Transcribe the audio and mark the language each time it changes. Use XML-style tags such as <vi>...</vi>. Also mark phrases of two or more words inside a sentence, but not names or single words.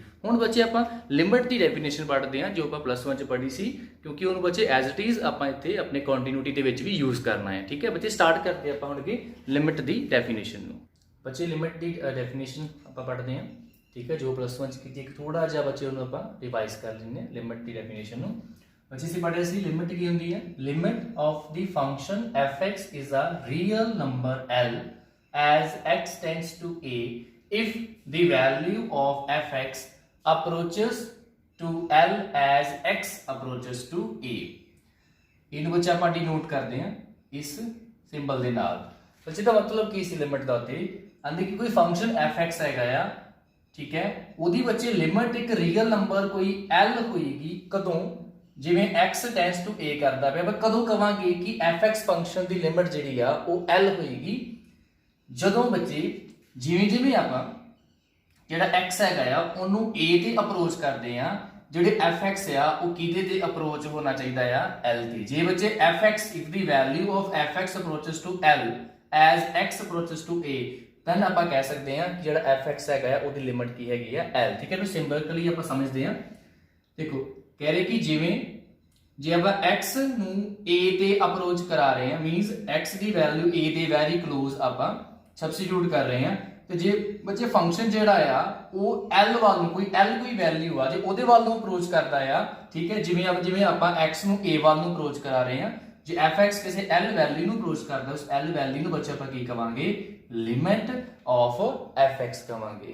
<pa>ਹੁਣ ਬੱਚੇ ਆਪਾਂ ਲਿਮਿਟ ਦੀ ਡੈਫੀਨੇਸ਼ਨ ਪੜ੍ਹਦੇ ਹਾਂ, ਜੋ ਆਪਾਂ +1 'ਚ ਪੜ੍ਹੀ ਸੀ, ਕਿਉਂਕਿ ਉਹਨੂੰ ਬੱਚੇ</pa> <en>as it is</en> <pa>ਆਪਾਂ ਇੱਥੇ ਆਪਣੇ ਕੰਟੀਨਿਊਟੀ ਦੇ ਵਿੱਚ ਵੀ ਯੂਜ਼ ਕਰਨਾ ਹੈ। ਠੀਕ ਹੈ ਬੱਚੇ, ਸਟਾਰਟ ਕਰਦੇ ਆਪਾਂ ਹੁਣ ਅੱਗੇ ਲਿਮਿਟ ਦੀ ਡੈਫੀਨੇਸ਼ਨ ਨੂੰ। ਬੱਚੇ ਲਿਮਿਟ ਦੀ ਡੈਫੀਨੇਸ਼ਨ ਆਪਾਂ ਪੜ੍ਹਦੇ ਹਾਂ। ਠੀਕ ਹੈ, ਜੋ +1 'ਚ ਕੀਤੀ, ਇੱਕ ਥੋੜਾ ਜਿਹਾ ਬੱਚੇ ਉਹਨੂੰ ਆਪਾਂ ਰਿਵਾਈਜ਼ ਕਰ ਲੈਂਦੇ ਹਾਂ ਲਿਮਿਟ ਦੀ ਡੈਫੀਨੇਸ਼ਨ ਨੂੰ। ਬੱਚੇ ਅਸੀਂ ਪੜ੍ਹਿਆ ਸੀ ਲਿਮਿਟ ਕੀ ਹੁੰਦੀ ਹੈ,</pa> <en>limit of the function f(x) is a real number L as x tends to a if the value of f(x) approaches to L as x approaches to a।</en> <pa>ਇਹਨੂੰ ਬੱਚੇ ਆਪਾਂ ਡਿਨੋਟ ਕਰਦੇ ਹਾਂ ਇਸ ਸਿੰਬਲ ਦੇ ਨਾਲ। ਬੱਚੇ ਦਾ ਮਤਲਬ ਕੀ ਸੀ ਲਿਮਿਟ ਦਾ, ਉੱਤੇ ਆਂਦੇ ਕਿ ਕੋਈ ਫੰਕਸ਼ਨ f(x) ਹੈਗਾ ਆ, ਠੀਕ ਹੈ, ਉਹਦੀ ਬੱਚੇ ਲਿਮਟ ਇੱਕ</pa> <en>real number</en> <pa>ਕੋਈ L ਹੋਏਗੀ ਕਦੋਂ, ਜਿਵੇਂ x</pa> <en>tends to</en> <pa>a ਕਰਦਾ ਪਿਆ, ਆਪਾਂ ਕਦੋਂ ਕਵਾਂਗੇ ਕਿ fx ਫੰਕਸ਼ਨ ਦੀ ਲਿਮਟ ਜਿਹੜੀ ਆ ਉਹ L ਹੋਏਗੀ, ਜਦੋਂ ਬੱਚੇ ਜਿਵੇਂ ਜਿਵੇਂ ਆਪਾਂ ਜਿਹੜਾ x ਹੈਗਾ ਆ ਉਹਨੂੰ a ਤੇ ਅਪਰੋਚ ਕਰਦੇ ਆ, ਜਿਹੜੇ fx ਆ ਉਹ ਕਿਹਦੇ ਤੇ ਅਪਰੋਚ ਹੋਣਾ ਚਾਹੀਦਾ ਆ, L ਤੇ। ਜੇ ਬੱਚੇ fx</pa> <en>if the value of fx approaches to L as x approaches to a,</en> <pa>then ਆਪਾਂ ਕਹਿ ਸਕਦੇ ਹਾਂ ਕਿ ਜਿਹੜਾ fx ਹੈਗਾ ਆ ਉਹਦੀ ਲਿਮਟ ਕੀ ਹੈਗੀ ਆ, L। ਠੀਕ ਹੈ, ਨੂੰ ਸਿੰਬਲਿਕਲੀ ਆਪਾਂ ਸਮਝਦੇ ਹਾਂ। ਦੇਖੋ ਕਹਿ ਰਹੇ ਕਿ ਜਿਵੇਂ ਜੇ ਆਪਾਂ x ਨੂੰ a ਤੇ ਅਪਰੋਚ ਕਰਾ ਰਹੇ ਹਾਂ, ਮੀਨਸ x ਦੀ ਵੈਲਿਊ a ਦੇ</pa> <en>very close</en> <pa>ਆਪਾਂ ਸਬਸਟੀਟਿਊਟ ਕਰ ਰਹੇ ਹਾਂ, ਤੇ ਜੇ ਬੱਚੇ ਫੰਕਸ਼ਨ ਜਿਹੜਾ ਆ ਉਹ L ਵੱਲ ਨੂੰ ਕੋਈ ਵੈਲਿਊ ਆ ਜੇ ਉਹਦੇ ਵੱਲ ਨੂੰ ਅਪਰੋਚ ਕਰਦਾ ਆ, ਠੀਕ ਹੈ, ਜਿਵੇਂ ਆਪਾਂ x ਨੂੰ a ਵੱਲ ਨੂੰ ਅਪਰੋਚ ਕਰਾ ਰਹੇ ਹਾਂ, ਜੇ fx ਕਿਸੇ L ਵੈਲਿਊ ਨੂੰ ਅਪਰੋਚ ਕਰਦਾ, ਉਸ L ਵੈਲਿਊ ਨੂੰ ਬੱਚੇ ਆਪਾਂ ਕੀ ਕਵਾਂਗੇ,</pa> <en>limit of</en> <pa>fx ਕਵਾਂਗੇ।</pa>